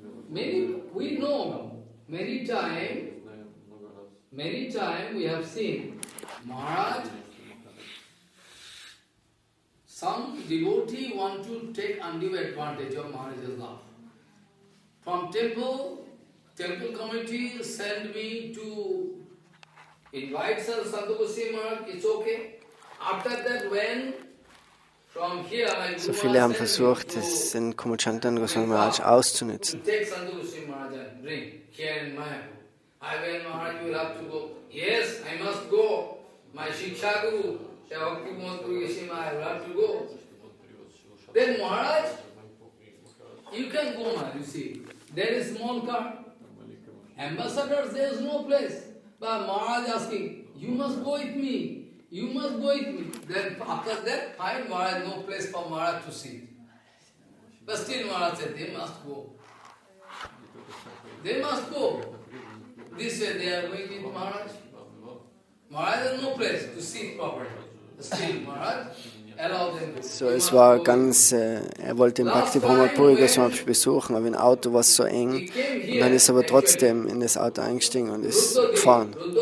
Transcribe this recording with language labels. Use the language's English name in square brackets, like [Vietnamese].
[English] We know many time we have seen Maharaj, some devotee want to take undue advantage of Maharaj's love. From temple committee send me to invite Sir Santu Goswami Maharaj, it's okay. After that, when from here, [German] So viele haben versucht, den Kumud Goswami Maharaj auszunutzen. [English] take Santu Goswami Maharaj and bring here in Mayapur. I will Maharaj, you will have to go. Yes, I must go. My Shiksha Guru, Bhakti Goswami, I will have to go. Then Maharaj, you can go, Maharaj, you see. There is small car. Ambassadors, there is no place. But Maharaj asking, you must go with me. You must go with me. Then after that, find Maharaj, no place for Maharaj to sit. But still Maharaj said, they must go. They must go. This way they are going with Maharaj. Maharaj has no place to sit properly. Still Maharaj allow them. [German] So, es war ganz, er wollte den Bhakti Goswami besuchen, aber im Auto war es so eng. Und dann ist er aber trotzdem in das Auto eingestiegen und ist gefahren.